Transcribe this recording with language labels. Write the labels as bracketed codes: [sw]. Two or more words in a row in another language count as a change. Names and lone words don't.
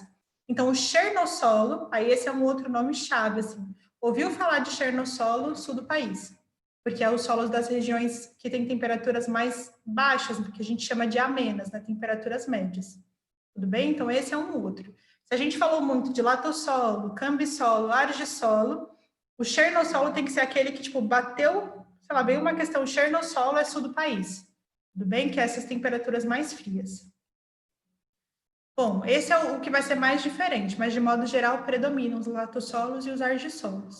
[pt] Então, o chernossolo, aí esse é um outro nome chave, assim. Ouviu falar de chernossolo sul do país? Porque é os solos das regiões que têm temperaturas mais baixas, que a gente chama de amenas, né? Temperaturas médias. Tudo bem? Então, esse é um outro. Se a gente falou muito de latossolo, cambissolo, argissolo, o chernossolo tem que ser aquele que, tipo, bateu, sei lá, veio uma questão, chernossolo é sul do país, tudo bem? Que é essas temperaturas mais frias. Bom, esse é o que vai ser mais diferente, mas de modo geral predominam os latossolos e os argissolos.